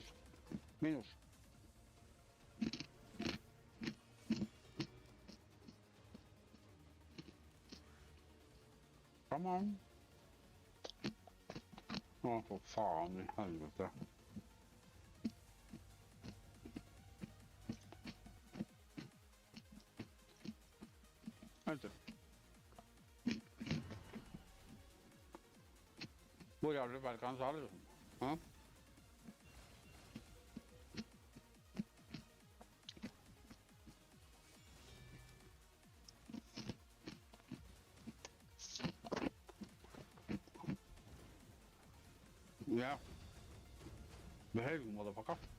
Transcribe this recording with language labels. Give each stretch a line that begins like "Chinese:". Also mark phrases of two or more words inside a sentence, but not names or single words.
English: Minus. Come on.
Norwegian: Å, for faen i helvete. Vent litt. Hvor er det Berkan sa, liksom? Ja?
English: Yeah. Behave, motherfucker.